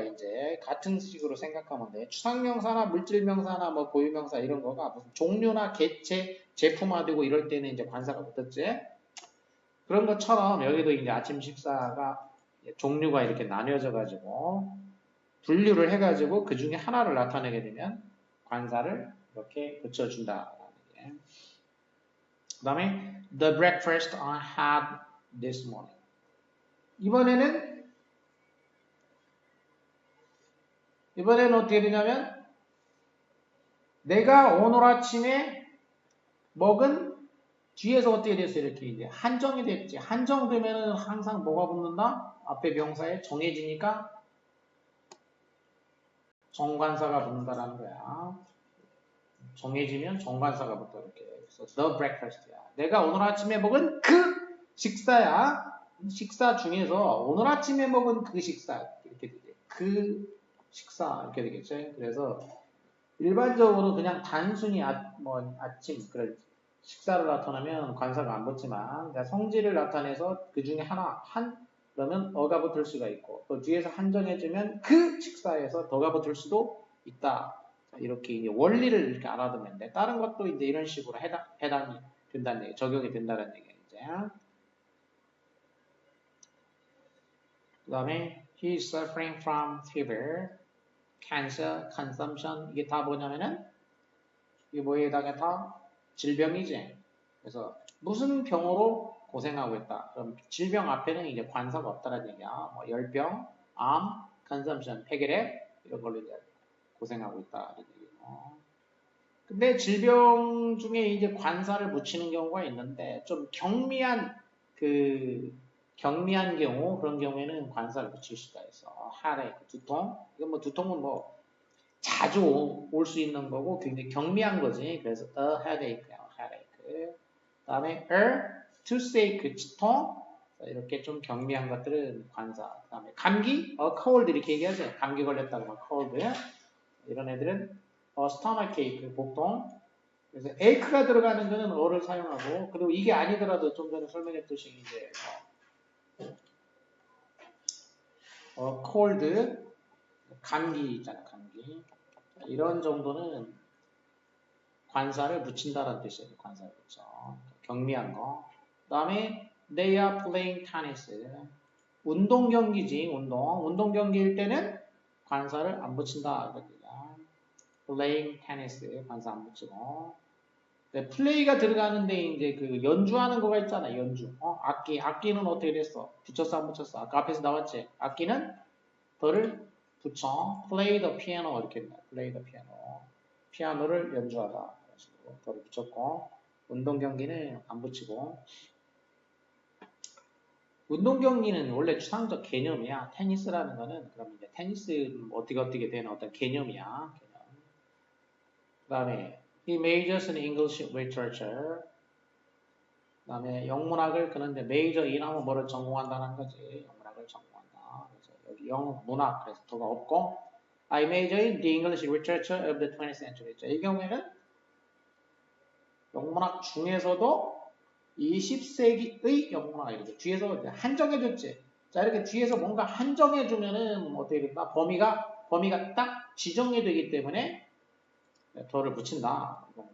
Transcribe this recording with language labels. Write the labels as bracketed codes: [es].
[ko] 이제 같은 식으로 생각하면 돼. 추상명사나 물질명사나 뭐 고유명사 이런 거가 무슨 종류나 개체, 제품화되고 이럴 때는 이제 관사가 붙었지. 그런 것처럼 여기도 이제 아침 식사가 종류가 이렇게 나뉘어져 가지고 분류를 해가지고 그 중에 하나를 나타내게 되면 관사를 이렇게 붙여준다. 그 다음에 [en] the breakfast I had this morning. [ko] 이번에는 어떻게 되냐면 내가 오늘 아침에 먹은 뒤에서 어떻게 됐어요? 이렇게 이제 한정이 됐지. 한정되면은 항상 뭐가 붙는다? 앞에 명사에 정해지니까 정관사가 붙는다라는 거야. 정해지면 정관사가 붙어 이렇게. 그래서 the breakfast야. 내가 오늘 아침에 먹은 그 식사야. 식사 중에서 오늘 아침에 먹은 그 식사 이렇게 되죠. 그 식사 이렇게 되겠죠. 그래서 일반적으로 그냥 단순히 아침 그럴 식사를 나타내면 관사가 안 붙지만 성질을 나타내서 그 중에 그러면 어가 붙을 수가 있고 또 뒤에서 한정해주면 그 식사에서 더가 붙을 수도 있다. 이렇게 이제 원리를 이렇게 알아두면 돼. 다른 것도 이제 이런 식으로 해당이 된다는 얘기, 적용이 된다는 얘기야, 이제. 그 다음에, [en] he is suffering from fever, cancer, consumption. [ko] 이게 다 뭐냐면은, 이게 뭐에 해당해? 질병이지. 그래서, 무슨 병으로 고생하고 있다. 그럼 질병 앞에는 이제 관사가 없다는 얘기야. 뭐, 열병, 암, consumption, 폐결핵, 이런 걸로 이제 고생하고 있다. 근데 질병 중에 이제 관사를 붙이는 경우가 있는데 좀 경미한 경우 그런 경우에는 관사를 붙일 수가 있어. headache, 두통. 이건 뭐 두통은 뭐 자주 올 수 있는 거고 굉장히 경미한 거지. 그래서 a headache야, headache. 그다음에 toothache, 치통. 이렇게 좀 경미한 것들은 관사. 그다음에 감기, cold 이렇게 얘기하죠. 감기 걸렸다고 막 cold. 이런 애들은 stomach ache, 복통. 그래서 ache가 들어가는 거는 어를 사용하고, 그리고 이게 아니더라도 좀 전에 설명했듯이 이제 cold, 감기 있잖아, 감기. 이런 정도는 관사를 붙인다는 뜻이에요. 관사를 붙여. 경미한 거. 그 다음에 [en] they are playing tennis. [ko] 운동 경기지, 운동 경기일 때는 관사를 안 붙인다. playing tennis, 관사 안 붙이고. 플레이가 들어가는데 이제 그 연주하는 거가 있잖아, 연주. 악기는 어떻게 됐어? 붙였어, 안 붙였어? 아까 앞에서 나왔지? 악기는 더를 붙여 [en] play the piano [ko] 이렇게 있네. [en] play the piano. [ko] 피아노를 연주하다. 이런 식으로 더를 붙였고 운동 경기는 안 붙이고 운동 경기는 원래 추상적 개념이야. 테니스라는 거는 그럼 이제 테니스는 어떻게 되는 어떤 개념이야. 개념. 그다음에 [en] he majors in English literature. [ko] 그다음에 영문학을 그는 이제 major 인하면 뭐를 전공한다는 거지. 영문학을 전공한다. 그래서 여기 영문학 그래서 더가 없고 [en] I major in the English literature of the 20th century. [ko] 자, 이 경우에는 영문학 중에서도 20세기의 영문학 이렇게 뒤에서 한정해줬지. 자, 이렇게 뒤에서 뭔가 한정해주면은 어떻게 된다? 범위가 딱 지정이 되기 때문에 더를 붙인다.